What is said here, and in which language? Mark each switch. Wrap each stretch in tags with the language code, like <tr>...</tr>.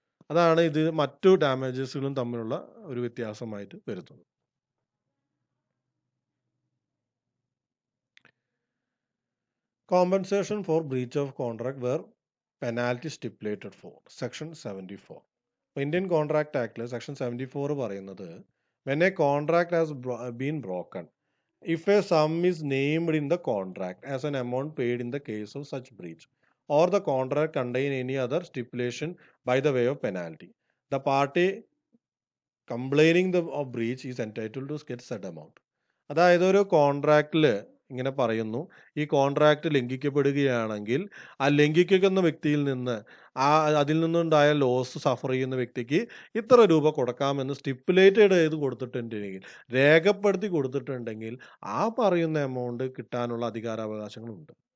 <ml>അതാണ് ഇത് മറ്റു ഡാമേജസുകളും തമ്മിലുള്ള ഒരു വ്യത്യാസമായിട്ട് വരുന്നത്.</ml> <en>Compensation for breach of contract where penalty stipulated for section 74.</en> <ml>Indian contract ആക്ടിൽ section 74 പറയുന്നത്</ml> <en>when a contract has been broken, if a sum is named in the contract as an amount paid in the case of such breach, or the contract contain any other stipulation by the way of penalty, the party complaining of breach is entitled to get said amount.</en> <ml>അതായത് ഒരു കോൺട്രാക്റ്റിൽ ഇങ്ങനെ പറയുന്നു, ഈ contract ലംഘിക്കപ്പെടുകയാണെങ്കിൽ ആ ലംഘിക്കുന്ന വ്യക്തിയിൽ നിന്ന് അതിൽ നിന്നുണ്ടായ ലോസ് സഫർ ചെയ്യുന്ന വ്യക്തിക്ക് ഇത്ര രൂപ കൊടുക്കാമെന്ന് സ്റ്റിപ്പുലേറ്റഡ് ചെയ്ത് കൊടുത്തിട്ടുണ്ടെങ്കിൽ, രേഖപ്പെടുത്തി കൊടുത്തിട്ടുണ്ടെങ്കിൽ ആ പറയുന്ന എമൗണ്ട് കിട്ടാനുള്ള അധികാരാവകാശങ്ങളുണ്ട്.</ml>